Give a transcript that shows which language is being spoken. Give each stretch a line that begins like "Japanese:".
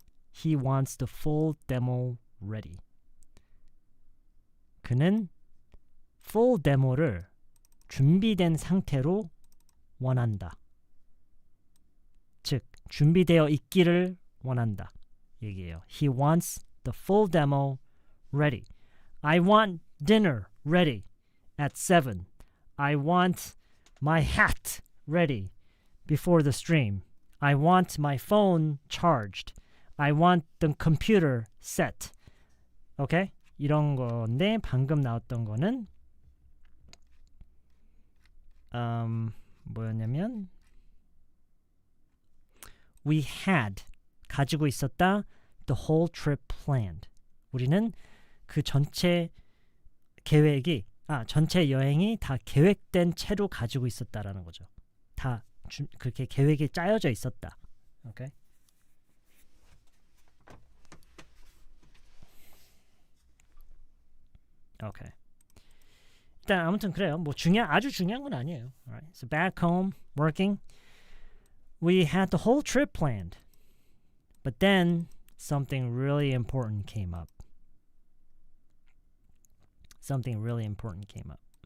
English: He wants the full demo ready.
Korean: 그는 full 데모를 준비된 상태로 원한다. 즉, 준비되어 있기를 원한다. 얘기해요.
English: He wants the full demo ready. I want dinner ready at 7. I want my hat ready before the stream. I want my phone charged. I want the computer set. 오케이?
Korean: 이런 건데 방금 나왔던 거는 뭐였냐면
English: We had
Korean: 가지고 있었다
English: the whole trip planned.
Korean: 우리는 그 전체 계획이 전체 여행이 다 계획된 채로 가지고 있었다라는 거죠. 다 그렇게 계획이 짜여져 있었다. 오케이? 오케이. 일단 아무튼 그래요. 뭐 아주 중요한 건 아니에요.
English: Alright. So back home working, we had the whole trip planned, but then something really important came up. Something really important came up.